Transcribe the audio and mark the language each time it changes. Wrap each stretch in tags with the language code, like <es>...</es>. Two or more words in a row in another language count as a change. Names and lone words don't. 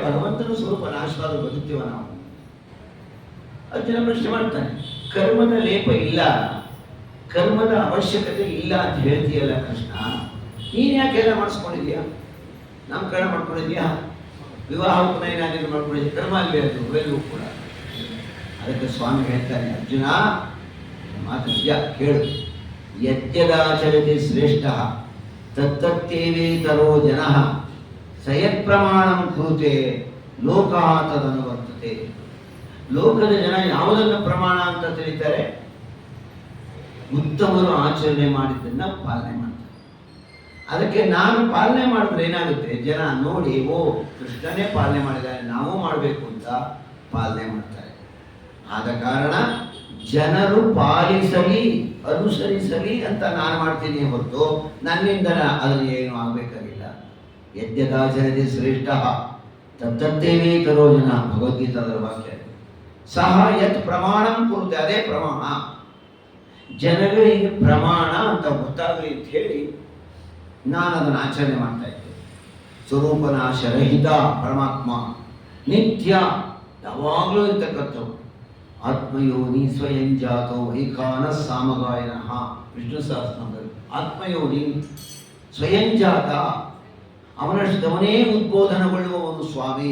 <kn>ಭಗವಂತನ ಸ್ವರೂಪ ನಾಶವಾದ ಬದುಕ್ತೀವ ನಾವು. ಅರ್ಜುನ ಪ್ರಶ್ನೆ ಮಾಡ್ತಾನೆ, ಕರ್ಮದ ಲೇಪ ಇಲ್ಲ, ಕರ್ಮದ ಅವಶ್ಯಕತೆ ಇಲ್ಲ ಅಂತ ಹೇಳ್ತೀಯಲ್ಲ ಕೃಷ್ಣ, ನೀನು ಯಾಕೆಲ್ಲ ಮಾಡಿಸ್ಕೊಂಡಿದ್ಯಾ? ನಾಮಕರಣ ಮಾಡ್ಕೊಂಡಿದ್ಯಾ, ವಿವಾಹ ಉಪನಯನ ಮಾಡ್ಕೊಂಡಿದ್ಯಾ? ಕರ್ಮ ಅಲ್ಲೇ ಅದು ಇವೆಲ್ಲವೂ ಕೂಡ. ಅದಕ್ಕೆ ಸ್ವಾಮಿ ಹೇಳ್ತಾನೆ, ಅರ್ಜುನ ಮಾತು ನಿಜ ಕೇಳು.</kn> <sa>ಯದ್ಯದಾಚರತಿ ಶ್ರೇಷ್ಠ ತತ್ತತ್ತೇವೇತರೋ ಜನಃ ಸಯತ್ ಪ್ರಮಾಣಂ ಕುರುತೆ ಲೋಕಃ ತದನುವರ್ತತೆ.</sa> <kn>ಲೋಕದ ಜನ ಯಾವುದನ್ನು ಪ್ರಮಾಣ ಅಂತ ತಿಳಿತಾರೆ? ಉತ್ತಮರು ಆಚರಣೆ ಮಾಡಿದ್ದನ್ನ ಪಾಲನೆ ಮಾಡ್ತಾರೆ. ಅದಕ್ಕೆ ನಾನು ಪಾಲನೆ ಮಾಡಿದ್ರೆ ಏನಾಗುತ್ತೆ? ಜನ ನೋಡಿ, ಓ ಕೃಷ್ಣನೇ ಪಾಲನೆ ಮಾಡಿದ್ದಾರೆ, ನಾವು ಮಾಡಬೇಕು ಅಂತ ಪಾಲನೆ ಮಾಡ್ತಾರೆ. ಆದ ಕಾರಣ ಜನರು ಪಾಲಿಸಲಿ, ಅನುಸರಿಸಲಿ ಅಂತ ನಾನು ಮಾಡ್ತೀನಿ ಹೊರತು ನನ್ನಿಂದ ಅದನ್ನು ಏನು ಆಗಬೇಕಾಗಿಲ್ಲ.</kn> <sa>ಯದ್ಯದಾಚರತೆ ಶ್ರೇಷ್ಠ ತತ್ತೇವೇ ಕರೋ ಜನ,</sa> <kn>ಭಗವದ್ಗೀತಾದ ವಾಕ್ಯ.</kn> <sa>ಸಹ ಯತ್ ಪ್ರಮಾಣಂ ಕುರುತೆ,</sa> <kn>ಅದೇ ಪ್ರಮಾಣ. ಜನಗಳಿಗೆ ಪ್ರಮಾಣ ಅಂತ ಗೊತ್ತಾಗಲಿ ಅಂತ ಹೇಳಿ ನಾನು ಅದನ್ನು ಆಚರಣೆ ಮಾಡ್ತಾ ಇದ್ದೆ. ಸ್ವರೂಪನಾಶರಹಿತ ಪರಮಾತ್ಮ, ನಿತ್ಯ, ಯಾವಾಗಲೂ ಇರ್ತಕ್ಕಂಥವು.</kn> <sa>ಆತ್ಮಯೋನಿ ಸ್ವಯಂ ಜಾತೋ ವೈಖಾನ ಸಾಮಗಾಯನ,</sa> <kn>ವಿಷ್ಣು ಸಹಸ್ರನಾಮದಲ್ಲಿ</kn> <sa>ಆತ್ಮಯೋನಿ ಸ್ವಯಂ ಜಾತ,</sa> <kn>ಅವನಷ್ಟವನೇ ಉದ್ಬೋಧನಗೊಳ್ಳುವವನು ಸ್ವಾಮಿ.</kn>